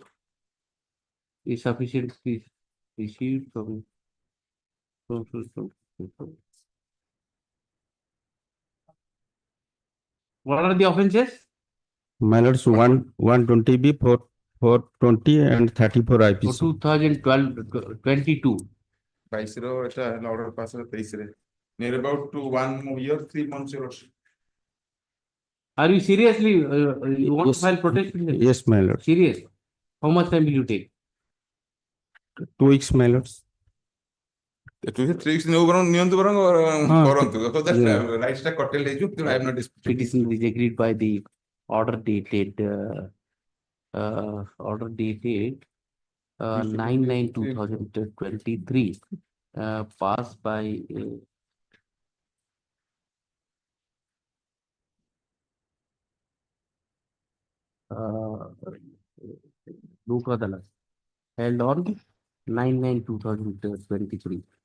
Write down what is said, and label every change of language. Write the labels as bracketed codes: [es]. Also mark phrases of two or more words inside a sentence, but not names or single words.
[en] Is sufficiently received from so. What are the offences? My lords, 120B, 420 and 34 IPC. So 2022. [or] 22 ର ଏଟା ହେଲା [en] order pass [or] ହେଲା 23 ରେ. [en] Near about to 1 year, 3 months, your lordship. Are you seriously you want Yes. to file protest petition? Yes, my lord. Serious? How much time will you take? 2 weeks, my lords. [or] 2 weeks ନିଅନ୍ତୁ ବରଂ କରନ୍ତୁ. [en] So that Yeah. rights ଟା curtailed ହେଇଯିବ. I am not disputing. Petition is agreed by the order dated 9/9/2023 passed by Lok Adalat held on 9/9/2023.